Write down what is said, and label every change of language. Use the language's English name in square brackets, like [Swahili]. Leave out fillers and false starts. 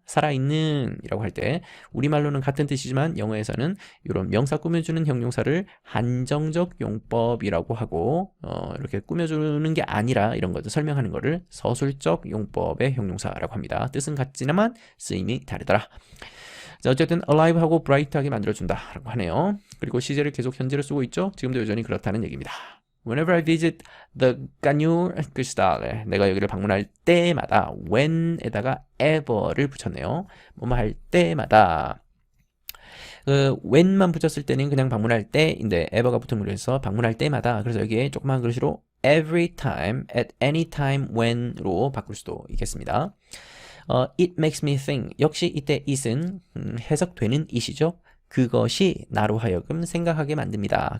[Korean] 살아있는 이라고 할 때 우리말로는 같은 뜻이지만 영어에서는 이런 명사 꾸며주는 형용사를 한정적 용법이라고 하고 이렇게 꾸며주는 게 아니라 이런 것들 설명하는 거를 서술적 용법의 형용사라고 합니다. 뜻은 같지만 쓰임이 다르더라. 자, 어쨌든 alive하고 bright하게 만들어준다라고 하네요. 그리고 시제를 계속 현재로 쓰고 있죠. 지금도 여전히 그렇다는 얘기입니다. [English] Whenever I visit the Cañur Cristal, [Korean] 내가 여기를 방문할 때마다 when에다가 ever를 붙였네요. 뭐뭐 할 때마다. when만 붙였을 때는 그냥 방문할 때인데 ever가 붙음으로 해서 방문할 때마다. 그래서 여기에 조그만 글씨로 [English] every time, at any time, [Korean] when으로 바꿀 수도 있겠습니다. [English] It makes me think. [Korean] 역시 이때 it은 해석되는 it이죠. 그것이 나로 하여금 생각하게 만듭니다.